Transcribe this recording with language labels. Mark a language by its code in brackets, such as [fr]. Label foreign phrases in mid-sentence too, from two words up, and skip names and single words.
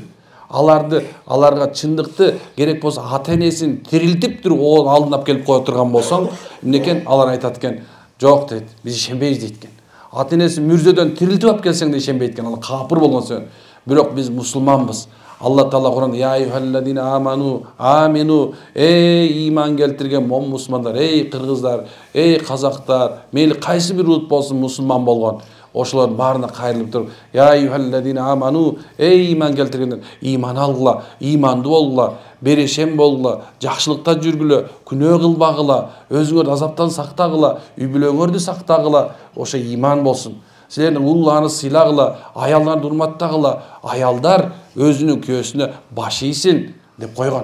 [ky] Аларга чындыкты керек болсо ата энесин тирилтип туруп оонун алдына алып келип кое турган болсоң, эмнекен алар айтат экен, жок дейт, биз ишенбейбиз дейт экен. Ата энесин мүрзөдөн тирилтип алып келсең да ишенбейт экен, ал капыр болгон сөзүн. Бирок биз мусулманбыз. Алла Таала Кур'анда [ar] يا أيها الذين آمنوا [ky] эй иман келтирген мусулмандар, эй кыргыздар, эй казактар, мейли кайсы бир улут болсун мусулман болгон, ошолордун баарына кайрылып туруп [ar] يا أيها الذين آمنوا [ky] эй иман келтиргендер, иман алгыла, имандуу болгула, берешем болгула, жакшылыкта жүргүлө, күнөө кылбагыла, өзүңөрдү азаптан сактагыла, үй бүлөңөрдү сактагыла, ошо иман болсун. Силердин улларыңызды сыйлагыла, аялдарды урматтагыла, аялдар өзүнүн күйөөсүнө баш ийсин деп койгон.